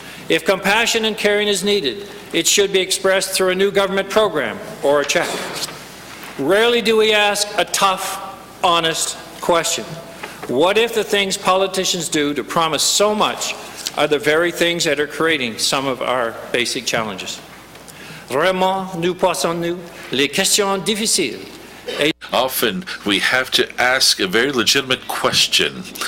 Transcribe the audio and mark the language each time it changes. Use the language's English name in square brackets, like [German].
[English] If compassion and caring is needed, it should be expressed through a new government program or a check. Rarely do we ask a tough, honest question. What if the things politicians do to promise so much are the very things that are creating some of our basic challenges? [French] Vraiment, nous posons-nous les questions difficiles. [English] Often we have to ask a very legitimate question.